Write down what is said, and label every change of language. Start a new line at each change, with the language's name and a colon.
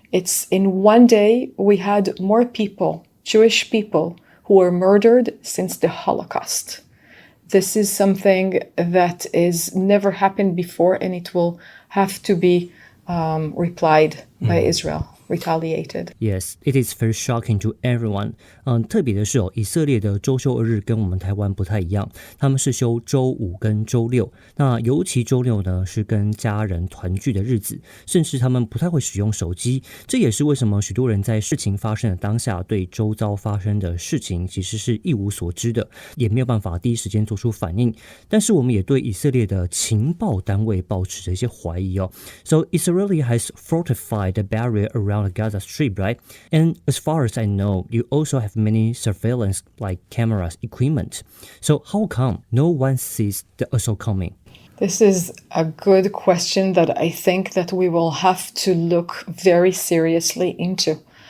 English: It's in one day we had more people, Jewish people, who were murdered since the Holocaust. This is something that is never happened before, and it will have to be replied by Israel. Retaliated. Yes, it is very shocking to everyone.
Chinese: 特别的是以色列的周休2日跟我们台湾不太一样，他们是休周5跟周6。那尤其周6呢，是跟家人团聚的日子，甚至他们不太会使用手机。这也是为什么许多人在事情发生的当下，对周遭发生的事情其实是一无所知的，也没有办法第一时间做出反应。但是我们也对以色列的情报单位抱持着一些怀疑哦。
English: So Israel has fortified the barrier around the Gaza Strip, right? And as far as I know, you also have many surveillance like cameras equipment. So how come no one sees the assault coming? This is a good question that I think that we will have to look very seriously into.